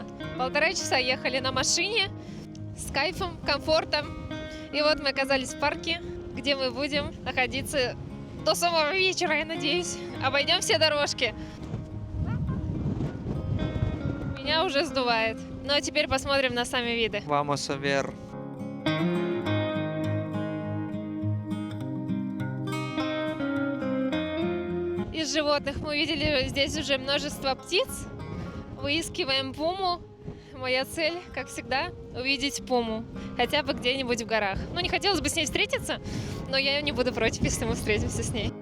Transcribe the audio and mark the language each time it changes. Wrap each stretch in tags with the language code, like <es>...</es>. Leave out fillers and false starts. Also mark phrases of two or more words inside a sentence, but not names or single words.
<ru>1,5 часа ехали на машине с кайфом, комфортом. И вот мы оказались в парке, где мы будем находиться до самого вечера, я надеюсь. Обойдем все дорожки. Меня уже сдувает. Ну а теперь посмотрим на сами виды.</ru> <es>Vamos a ver.</es> <ru>Из животных мы видели здесь уже множество птиц. Выискиваем пуму. Моя цель, как всегда, увидеть пуму. Хотя бы где-нибудь в горах. Ну, не хотелось бы с ней встретиться, но я не буду против, если мы встретимся с ней.</ru>